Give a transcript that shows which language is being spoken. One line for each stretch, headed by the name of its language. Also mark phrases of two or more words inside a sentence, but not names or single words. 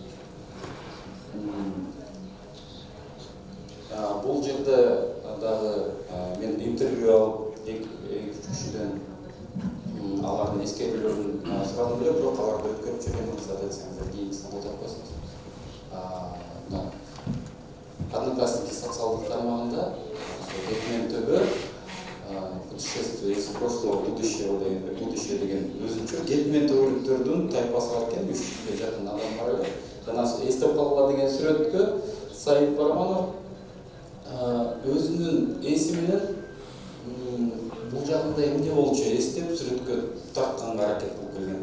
Kyrgyz: Бул жерде дагы мен интервью алып эки кишиден алардын эскерүүлөрүн сурадым эле, бирок аларды өткөрүп жүргөн рұқсат этсеңиздер кийинкисин колдоп койсоңуз. Одноклассники социалдык тармагында Кетмен төбө
Russian: путешествие из прошлого в будущее
Kyrgyz: деген өзүнчө Кетмен төбөлүктөрдүн тайпасы бар экен, 300 жакын адам бар эле. Жана эстеп калгыла деген сүрөткө Саид Барманов өзүнүн эси менен бул жагында эмне болчу эстеп сүрөткө тартканга аракет кылып келген.